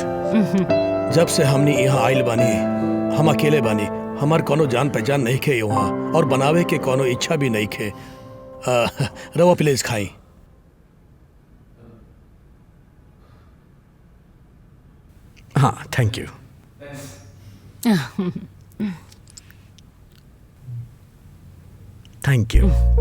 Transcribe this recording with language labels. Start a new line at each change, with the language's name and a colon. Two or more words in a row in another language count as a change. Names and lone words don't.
Bhojpuri: जब से हमने यहाँ आइल बानी, हम अकेले बानी, हमार कोनो जान पहचान नहीं खे वहाँ, और बनावे के कोनो इच्छा भी नहीं खे। रवा प्लीज खाई। हाँ,
English: Thank you. Thank you.